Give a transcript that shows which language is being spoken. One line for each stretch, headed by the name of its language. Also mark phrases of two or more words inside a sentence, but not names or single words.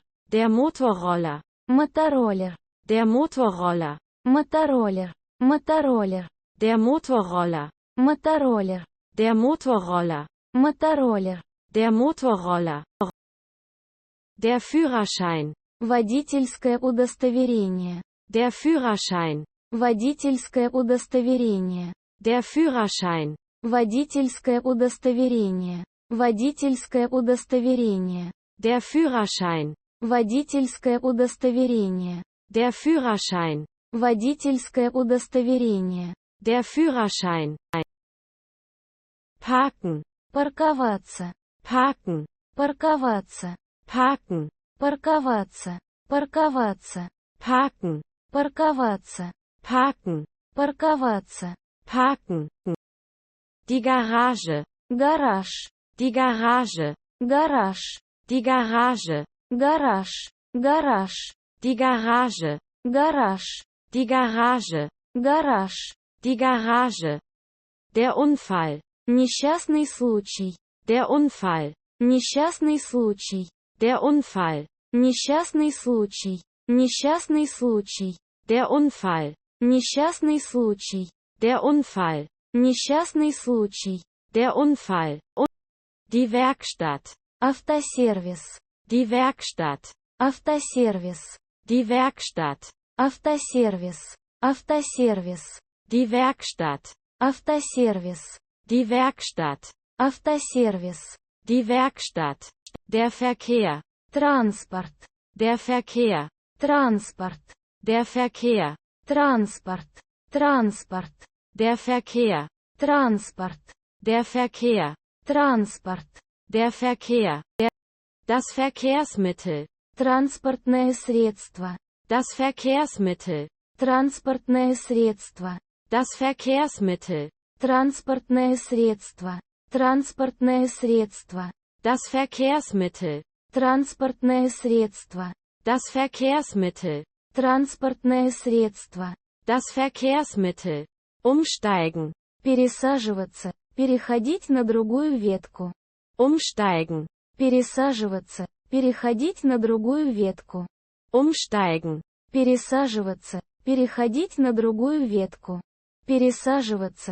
German: Der Motorroller.
Russian: Мотороллер.
German: Der Motorroller.
Russian: Мотороллер. Мотороллер.
German: Der Motorroller.
Russian: Мотороллер.
German: Der Motorroller.
Russian: Мотороллер.
German: Der Motorroller. Der Führerschein.
Russian: Водительское удостоверение.
German: Der Führerschein.
Russian: Водительское удостоверение.
German: Der Führerschein.
Russian: Водительское удостоверение. Водительское удостоверение.
German: Der Führerschein.
Russian: Водительское удостоверение.
German: Der Führerschein.
Russian: Водительское удостоверение.
German: Der Führerschein. Parken.
Russian: Парковаться.
German: Parken.
Russian: Парковаться.
German: Parken.
Russian: Парковаться. Парковаться.
German: Parken.
Russian: Парковаться.
German: Parken.
Russian: Парковаться.
German: Parken. Die Garage.
Russian: Гараж.
German: Die Garage.
Russian: Гараж.
German: Die Garage.
Russian: Гараж. Гараж.
German: Die Garage.
Russian: Гараж.
German: Die Garage.
Russian: Гараж.
German: Die Garage. Der Unfall.
Russian: Несчастный случай.
German: Der Unfall.
Russian: Несчастный случай.
German: Der Unfall.
Russian: Несчастный случай. Несчастный случай.
German: Der Unfall.
Russian: Несчастный случай.
German: Der Unfall.
Russian: Несчастный случай.
German: Der Unfall. Die Werkstatt.
Russian: Автосервис.
German: Die Werkstatt.
Russian: Автосервис.
German: Die Werkstatt.
Russian: Автосервис. Автосервис.
German: Die Werkstatt.
Russian: Автосервис.
German: Die Werkstatt.
Russian: Автосервис.
German: Die Werkstatt. Der Verkehr.
Russian: Транспорт.
German: Der Verkehr.
Russian: Транспорт.
German: Der Verkehr.
Russian: Транспорт. Транспорт.
German: Der Verkehr.
Russian: Транспорт.
German: Der Verkehr.
Russian: Транспорт.
German: Der Verkehr. Das Verkehrsmittel.
Russian: Транспортное средство.
German: Das Verkehrsmittel.
Russian: Транспортное средство.
German: Das Verkehrsmittel.
Russian: Транспортное средство. Транспортное средство.
German: Das Verkehrsmittel.
Russian: Транспортное средство.
German: Das Verkehrsmittel.
Russian: Транспортное средство.
German: Das Verkehrsmittel. Umsteigen.
Russian: Пересаживаться. Переходить на другую ветку.
German: Umsteigen.
Russian: Пересаживаться. Переходить на другую ветку.
German: Umsteigen.
Russian: Пересаживаться. Переходить на другую ветку. Пересаживаться.